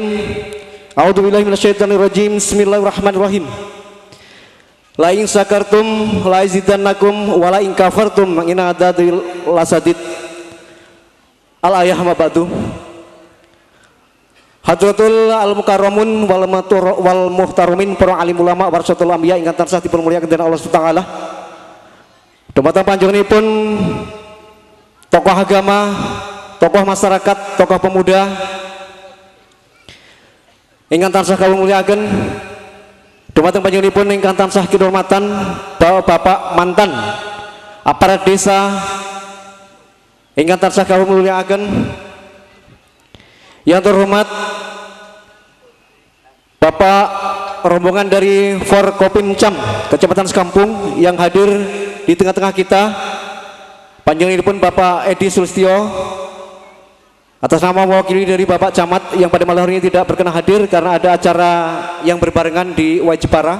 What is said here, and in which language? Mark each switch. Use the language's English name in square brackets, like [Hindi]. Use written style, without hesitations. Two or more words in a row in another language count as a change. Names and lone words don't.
[Arabic] أعوذ بالله من الشيطان الرجيم. بسم الله الرحمن الرحيم. لئن شكرتم لأزيدنكم ولئن كفرتم إن عذابي لشديد. الآية ما بعد. حضرة المكرمون والمحترمين [Javanese] para alim ulama [Arabic] ورثة الأنبياء [Javanese] ingkang tansah dipunmulyakaken dening Allah [Arabic] سبحانه وتعالى. [Javanese] Dumateng panjenenganipun tokoh agama, tokoh masyarakat, tokoh pemuda ingkang tansah kawula mulyakaken, dumateng panjenenganipun ingkang tansah kinurmatan Bapak mantan aparat desa ingkang tansah kawula mulyakaken, [Indonesian] yang terhormat Bapak rombongan dari Forkopimcam Kecamatan Sekampung yang hadir di tengah-tengah kita, [Javanese] panjenenganipun Bapak Edi Sulistyo, [Indonesian] atas nama mewakili dari Bapak Camat yang pada malam hari ini tidak berkenan hadir karena ada acara yang berbarengan di Wajipara.